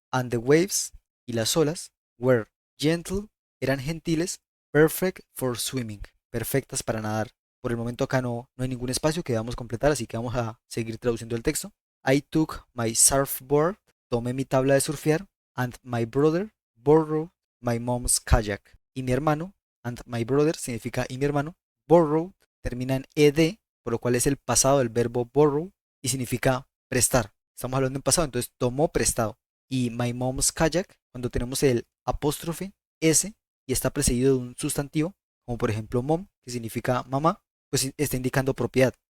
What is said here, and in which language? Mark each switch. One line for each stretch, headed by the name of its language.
English: And the waves,
Spanish: y las olas,
English: were gentle,
Spanish: eran gentiles,
English: perfect for swimming,
Spanish: perfectas para nadar. Por el momento acá no hay ningún espacio que debamos completar, así que vamos a seguir traduciendo el texto.
English: I took my surfboard,
Spanish: tomé mi tabla de surfear,
English: and my brother borrowed my mom's kayak.
Spanish: Y mi hermano,
English: and my brother
Spanish: significa y mi hermano, borrowed termina en ed, por lo cual es el pasado del verbo borrow y significa prestar. Estamos hablando en pasado, entonces tomó prestado. Y
English: my mom's kayak,
Spanish: cuando tenemos el apóstrofe s y está precedido de un sustantivo, como por ejemplo mom, que significa mamá, pues está indicando propiedad.